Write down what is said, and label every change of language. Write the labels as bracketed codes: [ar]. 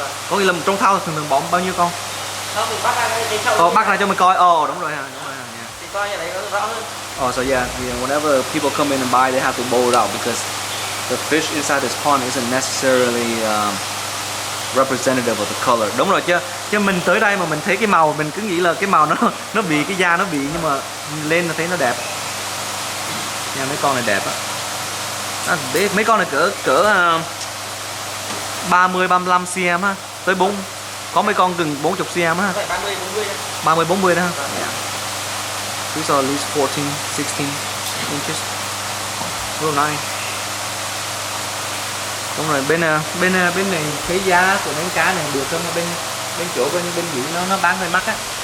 [vi] Có nghĩa là trong thau thường bỏ bao nhiêu con? Không, mình bắt ra cái chậu. Bắt ra cho mình coi. Đúng rồi ha. Thì coi như đấy nó rõ hơn. [en] So yeah, whenever people come in and buy, they have to bowl it out because the fish inside this pond isn't necessarily representative of the color. [vi] Đúng rồi chứ mình tới đây mà mình thấy cái màu mình cứ nghĩ là cái màu nó bị cái da nó bị, nhưng mà lên là thấy nó đẹp. Nha, mấy con này đẹp á. Mấy con này cỡ 30-35 cm ha, tới 4. Có mấy con gần 40 cm ha. 30-40 đó ha. Yeah. [en] These are at least 14, 16 inches. Real nice. [vi] Đúng rồi, bên này cái giá của mấy cá này được không? Bên chỗ bên dưới nó bán hơi mắc á.